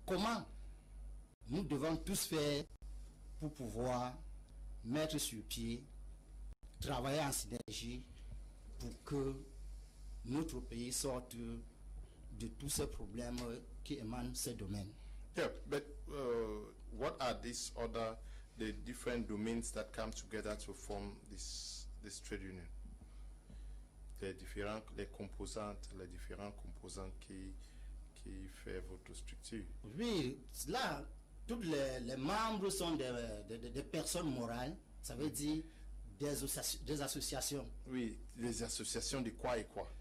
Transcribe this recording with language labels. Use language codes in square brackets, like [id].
[fr] Comment nous devons tous faire pour pouvoir mettre sur pied, travailler en synergie pour que notre pays sorte de tous ces problèmes qui émanent de ces domaines. [en] Yeah, but what are these other the different domains that come together to form this trade union? [fr] Les différents composants qui fait votre structure. Oui, là, tous les membres sont des personnes morales, ça veut dire des associations. Oui, les associations de quoi et quoi?